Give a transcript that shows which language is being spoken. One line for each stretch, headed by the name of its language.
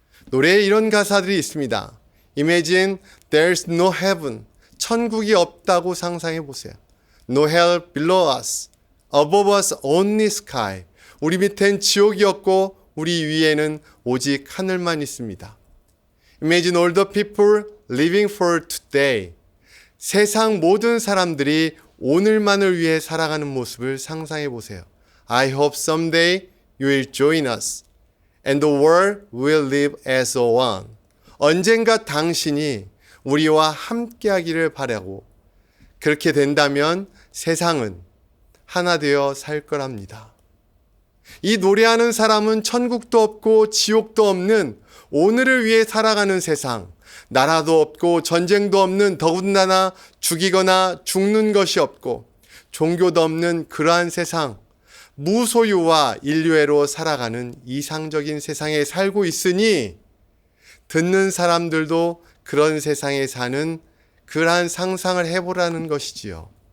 Korean: 노래에 이런 가사들이 있습니다.
English: Imagine there's no heaven.
Korean: 천국이 없다고 상상해 보세요.
English: No hell below us. Above us only sky.
Korean: 우리 밑엔 지옥이 없고 우리 위에는 오직 하늘만 있습니다.
English: Imagine all the people living for today.
Korean: 세상 모든 사람들이 오늘만을 위해 살아가는 모습을 상상해 보세요.
English: I hope someday you will join us and the world will live as one.
Korean: 언젠가 당신이 우리와 함께하기를 바라고 그렇게 된다면 세상은 하나 되어 살 거랍니다. 이 노래하는 사람은 천국도 없고 지옥도 없는 오늘을 위해 살아가는 세상, 나라도 없고 전쟁도 없는 더군다나 죽이거나 죽는 것이 없고 종교도 없는 그러한 세상, 무소유와 인류애로 살아가는 이상적인 세상에 살고 있으니 듣는 사람들도 그런 세상에 사는 그러한 상상을 해보라는 것이지요.